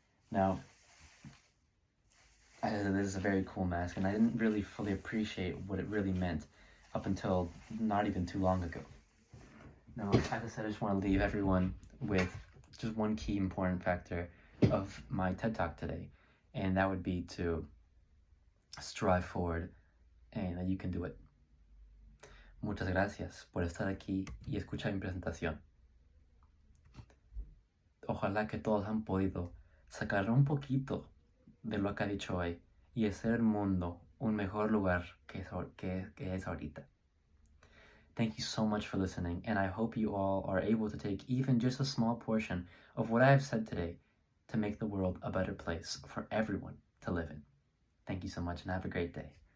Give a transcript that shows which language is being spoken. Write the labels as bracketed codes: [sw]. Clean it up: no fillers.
[en] Now, this is a very cool mask, and I didn't really fully appreciate what it really meant up until not even too long ago. Now, as I said, I just want to leave everyone with just one key important factor of my TED Talk today, and that would be to strive forward and that you can do it. [es] Muchas gracias por estar aquí y escuchar mi presentación. Ojalá que todos han podido sacar un poquito de lo que ha dicho hoy y hacer el mundo un mejor lugar que es ahorita. [en] Thank you so much for listening, and I hope you all are able to take even just a small portion of what I have said today to make the world a better place for everyone to live in. Thank you so much, and have a great day.